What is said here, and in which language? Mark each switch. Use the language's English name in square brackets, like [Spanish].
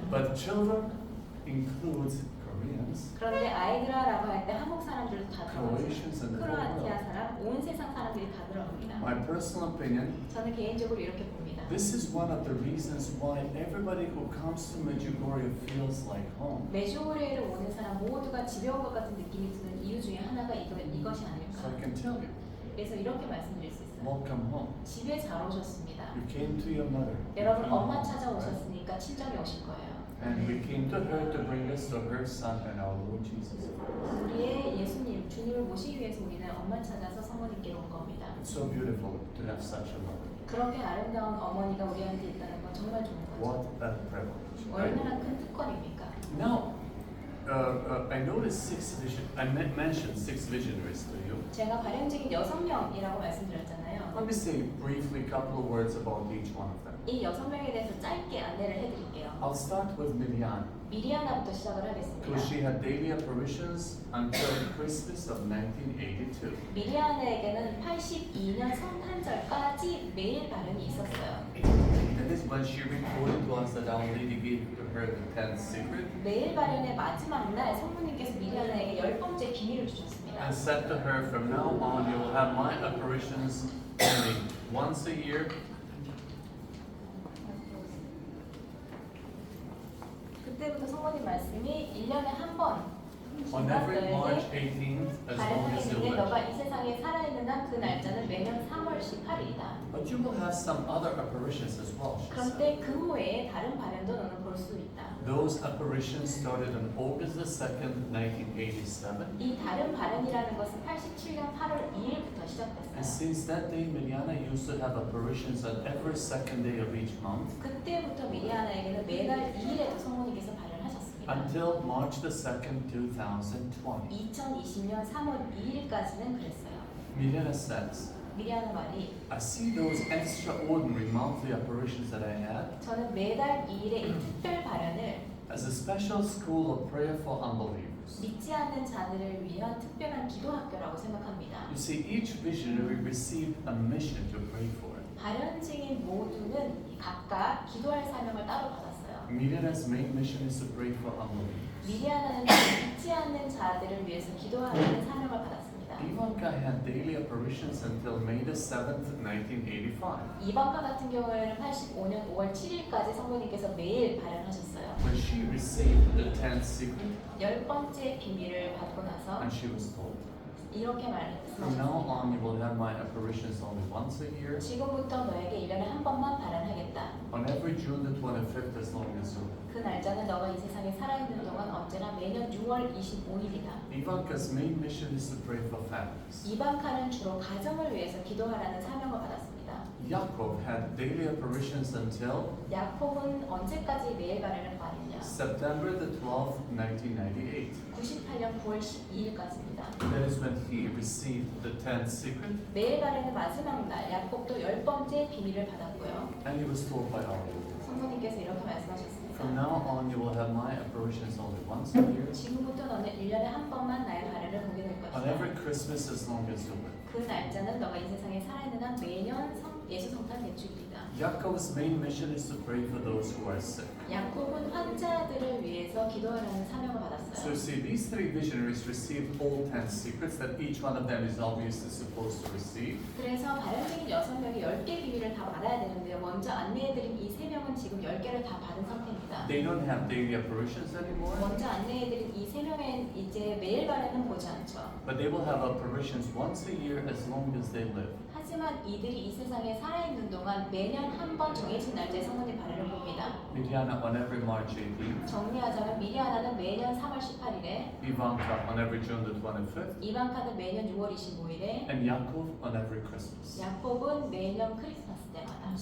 [English] but children includes Koreans, [Korean] 그런데 아이들아라고 할 때 한국 사람들도 다 들어가요. [English] Croatians, and the whole [Korean] 크로아티아 [English] world. [Korean] 사람, 온 세상 사람들이 다 들어갑니다. [English] My personal opinion, [Korean] 저는 개인적으로 이렇게 봅니다. [English] this is one of the reasons why everybody who comes to Medjugorje feels like home. [Korean] 메주고리에를 오는 사람 모두가 집에 온 것 같은 느낌이 드는 이유 중에 하나가 이것이 [English] So [Korean] 아닐까. [English] I can tell you, [Korean] 그래서 이렇게 말씀드릴 수 있어요. [English] welcome home. [Korean] 집에 잘 오셨습니다. [English] You came to your mother. You [Korean] 여러분 [English] came [Korean] 엄마 [English] home, right? [Korean] 찾아오셨으니까 친정에 오실 거예요. [English] And we came to her to bring us to her son and our Lord Jesus. [Korean] 우리의 예수님, 주님을 모시기 위해서 우리는 엄마 찾아서 성모님께로 온 겁니다. [English] It's so beautiful to have such a mother. [Korean] 그렇게 아름다운 어머니가 우리한테 있다는 건 정말 좋은 거죠. [English] What a privilege. Right? [Korean] 얼마나 큰 특권입니까? [English] Now, I noticed mentioned six visionaries to you. [Korean] 제가 발현적인 6명이라고 말씀드렸잖아요. [English] Let me say briefly a couple of words about each one of them. [Korean] 이 6명에 대해서 짧게 안내를 해드릴게요. [English] I'll start with Miriam, [Korean] 미리아나부터 시작을 하겠습니다. [English] because she had daily apparitions until Christmas of 1982. [Korean] 미리아나에게는 82년 성탄절까지 매일 발현이 있었어요. [English] That is when she reported to us that Our Lady gave to her the 10th secret [Korean] 매일 발현의 마지막 날 성모님께서 미리아나에게 10번째 비밀을 주셨습니다. [English] and said to her, from now on you will have my apparitions only once a year. [Korean] 그때부터 성모님 말씀이 1년에 한 번 [English] On every March [Korean] 너에게 [English] 18th, as long as you [Korean] 발행하겠는데 [English] live. [Korean] 너가 이 세상에 살아있는 한 그 날짜는 매년 3월 18일이다. [English] But you will have some other apparitions as well, she said. [Korean] 그런데 그 외에 다른 발현도 너는 볼 수 있다. [English] Those apparitions started on August the 2nd, 1987. [Korean] 이 다른 발현이라는 것은 87년 8월 2일부터 [English] And [Korean] 시작됐어요. [English] since that day, Miliana used to have apparitions on every second day of each month [Korean] 그때부터 미리아나에게는 매달 2일에도 성모님께서 발현하셨습니다. [English] until March the 2nd, 2020. [Korean] 2020년 3월 2일까지는 그랬어요. [English] Miliana says, [Korean] 미리아나 말이 [English] I see those extraordinary monthly apparitions that I had [Korean] 저는 매달 2일의 이 특별 발현을 [English] as a special school of prayer for unbelievers. [Korean] 믿지 않는 자들을 위한 특별한 기도 학교라고 생각합니다. [English] You see, each visionary received a mission to pray for. [Korean] 발현 증인 모두는 각각 기도할 사명을 따로 받았어요. [English] Miliana's main mission is to pray for unbelievers. [Korean] 미리아나는 믿지 않는 자들을 위해서 기도하는 사명을 받았습니다. [English] Ivanka had daily apparitions until May the 7th, 1985, [Korean] 이방과 같은 경우에는 85년 5월 7일까지 성모님께서 매일 발현하셨어요. [English] when she received the 10th secret [Korean] 10번째 비밀을 받고 나서 [English] and she was told, [Korean] 이렇게 [English] from now [Korean] 말씀하셨습니다. [English] on you will have my apparitions only once a year, [Korean] 지금부터 너에게 1년에 한 번만 발현하겠다. [English] on every June the 25th as long as you live. [Korean] 그 날짜는 너가 이 세상에 살아있는 동안 언제나 매년 6월 25일이다. [English] Ivanka's main mission is to pray for families. [Korean] 이방카는 주로 가정을 위해서 기도하라는 사명을 받았습니다. [English] Yaakov had daily apparitions until [Korean] 야콥은 언제까지 매일 발현을 받았냐? [English] September the 12th, 1998. [Korean] 98년 9월 12일까지입니다. [English] That is when he received the 10th secret [Korean] 매일 발현의 마지막 날 야콥도 10번째 비밀을 받았고요. [English] and he was told by our Lord, [Korean] 성모님께서 이렇게 말씀하셨습니다. [English] from now on you will have my apparitions only once a year, [Korean] 지금부터 너는 1년에 한 번만 나의 발현을 보게 될 [English] on [Korean] 것이다. [English] every Christmas as long as you live. [Korean] 그 날짜는 너가 이 세상에 살아있는 한 매년 예수 성탄 대축일이다. [English] Yaakov's main mission is to pray for those who are sick. [Korean] 야콥은 환자들을 위해서 기도하라는 사명을 [English] So [Korean] 받았어요. [English] you see, these three visionaries received all 10 secrets that each one of them is obviously supposed to receive. [Korean] 그래서 발현적인 6명이 10개 비밀을 다 받아야 되는데요. 먼저 안내해드린 이 3명은 지금 10개를 다 받은 상태입니다. [English] They don't have daily apparitions anymore, [Korean] 먼저 안내해드린 이 3명은 이제 매일 발현은 보지 않죠. [English] but they will have apparitions once a year as long as they live. [Korean] 하지만 이들이 이 세상에 살아있는 동안 매년 한 번 정해진 날짜에 성모님 발현을 봅니다. [English] Miliana on every March 18th, [Korean] 정리하자면 미리아나는 매년 3월 18일에, [English] Ivanka on every June the 25th, [Korean] 이방카는 매년 6월 25일에, [English] and Yaakov on every Christmas. [Korean] 야콥은 매년 크리스마스 때마다.